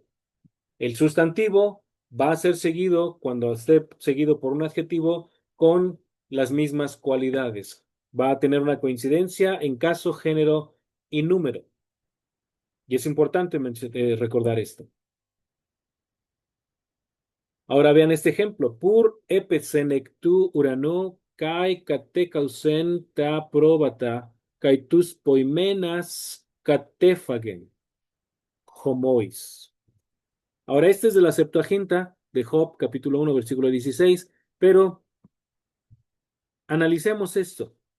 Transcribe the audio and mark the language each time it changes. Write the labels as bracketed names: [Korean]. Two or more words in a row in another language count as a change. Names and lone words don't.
[Spanish] El sustantivo va a ser seguido, cuando esté seguido por un adjetivo, con las mismas cualidades. Va a tener una coincidencia en caso, género y número. Y es importante recordar esto. Ahora vean este ejemplo. [Greek] πῦρ ἔπεσεν ἐκ τοῦ οὐρανοῦ καὶ κατέκαυσεν τὰ πρόβατα καὶ τοὺς ποιμένας κατέφαγεν ὁμοίως. [Spanish] Ahora este es de la Septuaginta de Job, capítulo 1, versículo 16, pero analicemos esto.